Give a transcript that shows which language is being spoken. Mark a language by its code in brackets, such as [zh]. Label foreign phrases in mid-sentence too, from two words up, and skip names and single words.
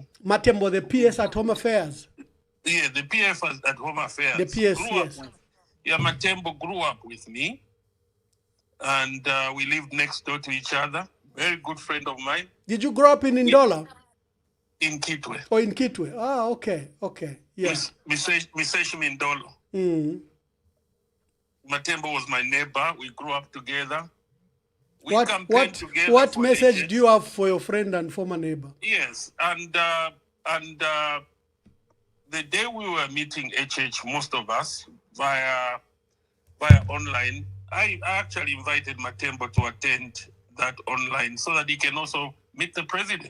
[en] Matembo, the PS at Home Affairs. Yeah, the PF at Home Affairs. The PS, yes. Matembo grew up with me, and we lived next door to each other. Very good friend of mine. Did you grow up in Ndola? In Kitwe. Oh, in Kitwe. Ah, okay. Yes. Miseshi Mindolo. Matembo was my neighbor. We grew up together. We campaigned together. What message do you have for your friend and former neighbor? Yes, and the day we were meeting HH, most of us via online, I actually invited Matembo to attend that online so that he can also meet the president.